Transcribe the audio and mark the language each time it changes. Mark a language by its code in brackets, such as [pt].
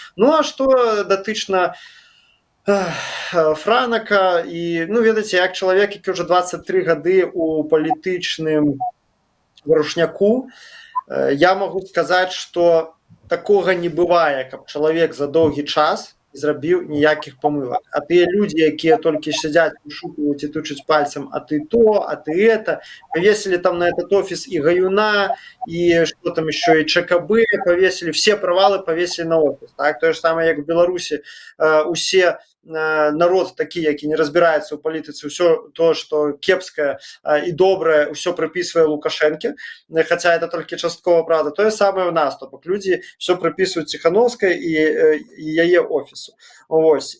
[be] Ну а што датычна Франака, і, ну, ведаеце, як чалавек, які ўжо 23 гады у палітычным варушняку, я магу сказаць, што такога не бывае, каб чалавек за доўгі час зрабіў ніякіх памылак. А тыя людзі, якія толькі сядзяць, вышукваюць і тычуць пальцам, [ru] а ты то, а ты это, повесили там на этот офис и Гаюна, и что там еще, и ЧКБ повесили, все провалы повесили на офис. [be] Так? То же самое, как в Беларуси, усе народ такі, які не разбираецца ў палітыцы, ўсё то, што кепскае і добрае, ўсё прыпісвае Лукашэнке, хаця это толькі часткова правда. Тое самае ў нас, то бок людзі ўсё прыпісваюць Ціхановскай і яе офісу. Вось.